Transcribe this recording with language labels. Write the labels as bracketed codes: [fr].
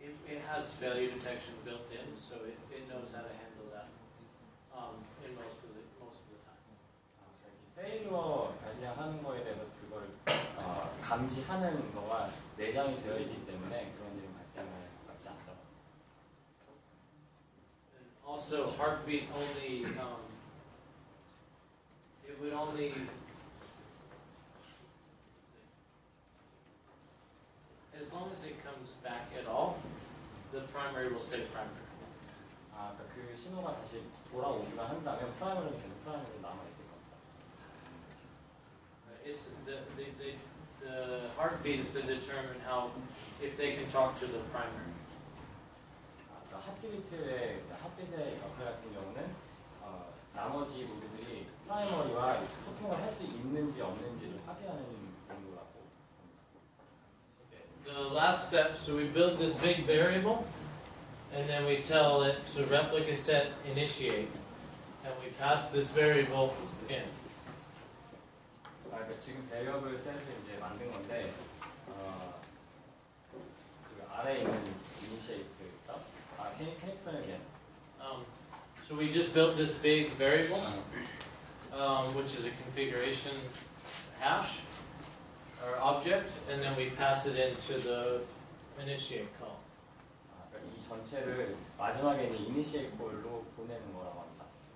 [en] It has failure detection built in, so it knows how to handle that in most of the time. [ko] 페일러 발생하는 거에 대해서 그걸 감지하는 거가 내장이 되어 있기 때문에 그런 일이 발생을 받지 않더라고요. [en] And also, heartbeat only it would only as long as it comes back at all, the primary will stay primary. [ko] 그러니까 그 신호가 다시 돌아오기만 한다면 프라이머리는 계속 프라이머리로 남아 있을 겁니다. [en] It's the heartbeat is to determine how if they can talk to the primary. [ko] 핫빗의 역할 같은 경우는 나머지 노드들이 프라이머리와 소통을 할 수 있는지 없는지를 확인하는 용도라고. [en] The last step, so we build this big variable, and then we tell it to replica set initiate, and we pass this variable in. [ko] 그러니까 지금 배력을 셋을 이제 만든 건데 그 아래에 있는 initiate가 [en] can you explain again? So we just built this big variable, which is a configuration hash or object, and then we pass it into the initiate call. [ko] 그러니까 이 전체를 마지막에 있는 initiate call로 보내는 거라고 합니다.